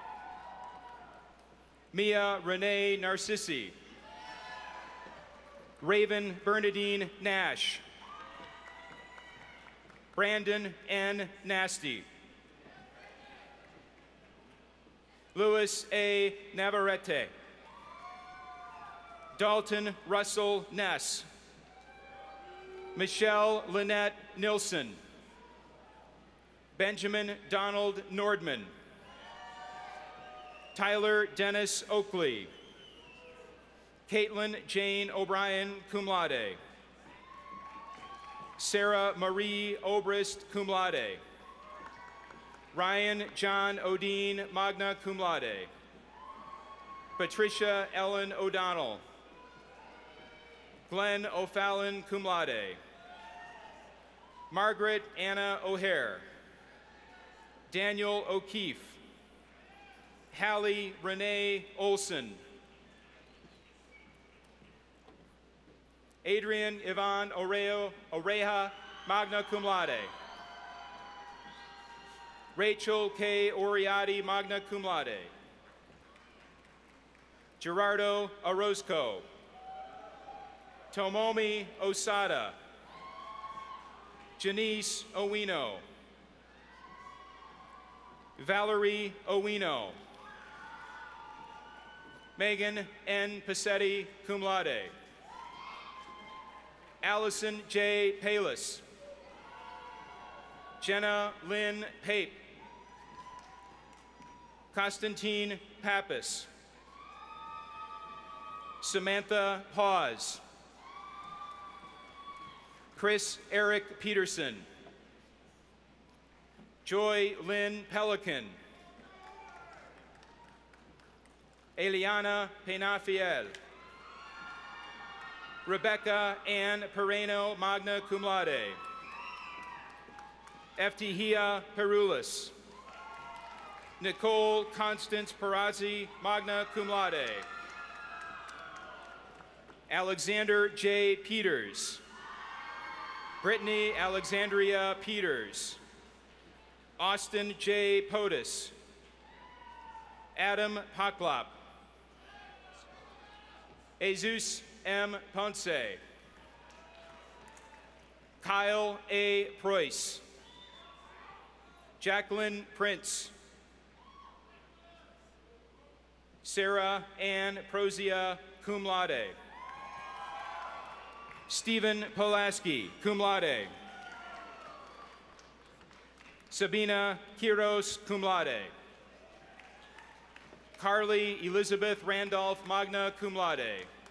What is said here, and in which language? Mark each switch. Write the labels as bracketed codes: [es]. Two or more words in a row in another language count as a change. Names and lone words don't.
[en] Mia Renee Narcissi. Raven Bernadine Nash. Brandon N. Nasty. Louis A. Navarrete. Dalton Russell Ness. Michelle Lynette Nilsson. Benjamin Donald Nordman. Tyler Dennis Oakley. Caitlin Jane O'Brien, [la] cum laude. [en] Sarah Marie Obrist, [la] cum laude. [en] Ryan John Odine, [la] magna cum laude. [en] Patricia Ellen O'Donnell. Glenn O'Fallon, [la] cum laude. [en] Margaret Anna O'Hare. Daniel O'Keefe. Hallie Renee Olson. Adrian Ivan Oreja, [la] magna cum laude. [en] Rachel K. Oriati, [la] magna cum laude. [en] Gerardo Orozco. Tomomi Osada. Janice Owino. Valerie Owino. Megan N. Passetti, [la] cum laude. [en] Allison J. Palis. Jenna Lynn Pape. Constantine Pappas. Samantha Paz. Chris Eric Peterson. Joy Lynn Pelican. Eliana Penafiel. Rebecca Ann Pereno, [la] magna cum laude. [en] Eftihia Perulis. Nicole Constance Perazzi, [la] magna cum laude. [en] Alexander J. Peters. Brittany Alexandria Peters. Austin J. Potus. Adam Paklop. Jesus M. Ponce. Kyle A. Preuss. Jacqueline Prince. Sarah Ann Prozia, [la] cum laude. [en] Stephen Pulaski, [la] cum laude. [en] Sabina Kiros, [la] cum laude. [en] Carly Elizabeth Randolph, [la] magna cum laude.